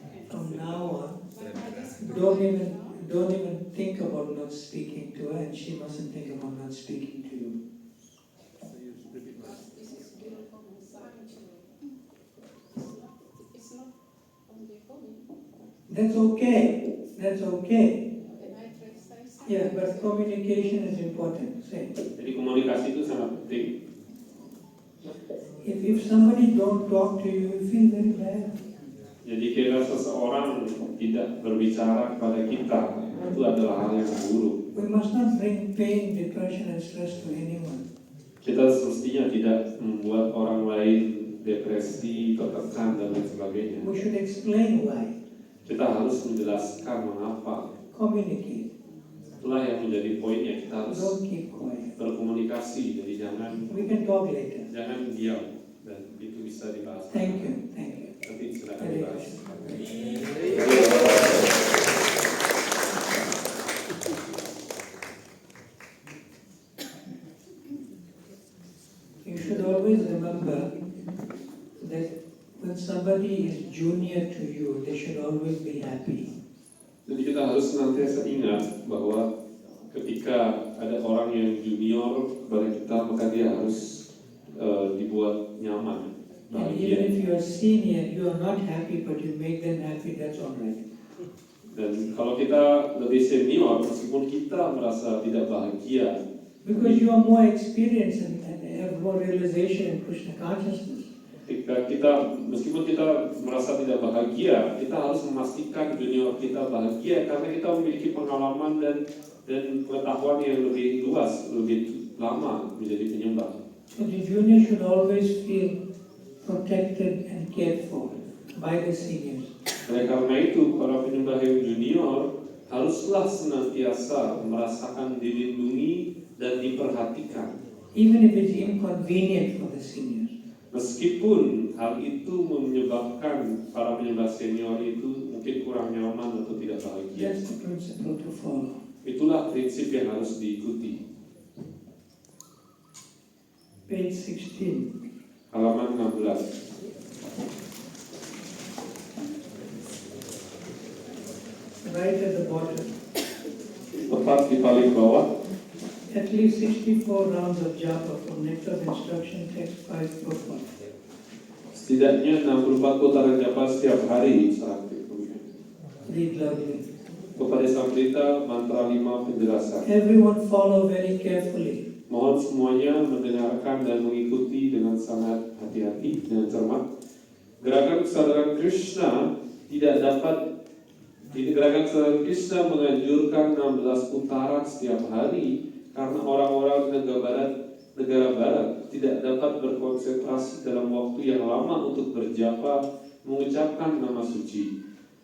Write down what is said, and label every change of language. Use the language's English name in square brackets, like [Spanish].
[English] From now on, don't even think about not speaking to her, and she mustn't think about not speaking to you. That's okay. That's okay. Yeah, but communication is important. Say. [Indonesian] Jadi komunikasi itu sangat penting. [English] If somebody don't talk to you, you feel very bad. [Indonesian] Jadi kira seseorang tidak berbicara kepada kita, itu adalah hal yang buruk. [English] We must not bring pain, depression, and stress to anyone. [Indonesian] Kita semestinya tidak membuat orang lain depresi, tertekan dan lain sebagainya. [English] We should explain why. [Indonesian] Kita harus menjelaskan mengapa. [English] Communicate. [Indonesian] Itulah yang menjadi poinnya, kita harus [English] Don't keep quiet. [Indonesian] berkomunikasi. Jadi [English] We can talk later. [Indonesian] jangan diam, dan itu bisa dibahas. [English] Thank you. Thank you. [Indonesian] Nanti silakan Hare dibahas. [English] You should always remember that when somebody is junior to you, they should always be happy. [Indonesian] Jadi kita harus senantiasa ingat bahwa ketika ada orang yang junior kepada kita, maka dia harus dibuat nyaman. [English] And even if you are senior, you are not happy, but you make them happy, that's all right. [Indonesian] Dan kalau kita lebih senior, meskipun kita merasa tidak bahagia, [English] Because you are more experienced and have more realization in Krishna consciousness. [Indonesian] ketika meskipun kita merasa tidak bahagia, kita harus memastikan junior kita bahagia karena kita memiliki pengalaman dan pengetahuan yang lebih luas, lebih lama menjadi penyembah. [English] So the junior should always feel protected and cared for by the seniors. [Indonesian] Oleh karena itu, para penyembah yang junior haruslah senantiasa merasakan dilindungi dan diperhatikan. [English] Even if it's inconvenient for the seniors. [Indonesian] Meskipun hal itu menyebabkan para penyembah senior itu mungkin kurang nyaman atau tidak bahagia. [English] That's the principle to follow. [Indonesian] Itulah prinsip yang harus diikuti. [English] Page 16. [Indonesian] Halaman 16. [English] Right at the bottom. [Indonesian] Tepat di paling bawah. [English] At least 64 rounds of japa from Nectar of Instruction Text 5 purport. [Indonesian] Setidaknya 64 putaran japa setiap hari saat [English] Read loudly. [Indonesian] kepada Sang Pelita mantra 5 penjelasan. [English] Everyone follow very carefully. [Indonesian] Mohon semuanya mendengarkan dan mengikuti dengan sangat hati-hati dan cermat. Gerakan kesadaran Krishna tidak dapat Gerakan kesadaran Krishna menganjurkan 16 putaran setiap hari karena orang-orang negara barat tidak dapat berkonsentrasi dalam waktu yang lama untuk berjapa mengucapkan nama suci.